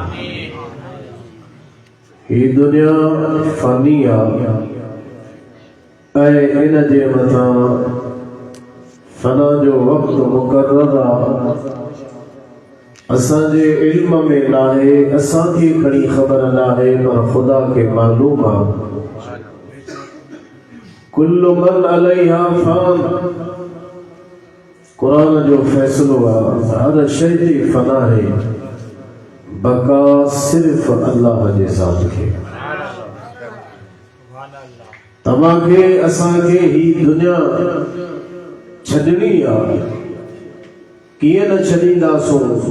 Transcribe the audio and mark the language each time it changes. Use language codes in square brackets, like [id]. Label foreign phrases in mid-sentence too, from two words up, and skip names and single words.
[sd] हीअ दुनिया फ़ानी आहे ऐं इन जे मथां फना जो वक़्तु मुक़र्रर आहे। असांजे इल्म में नाहे, असांखे खणी ख़बर नाहे, पर ख़ुदा खे मालूम आहे। [ar] كل من عليها فان, [sd] क़ुरान जो फ़ैसिलो आहे। हर शइ जी फ़ना है, बका सिर्फ़ अल्लाह जे ज़ात खे। तव्हांखे असांखे ही दुनिया छॾणी आहे, कीअं न छॾींदासूं।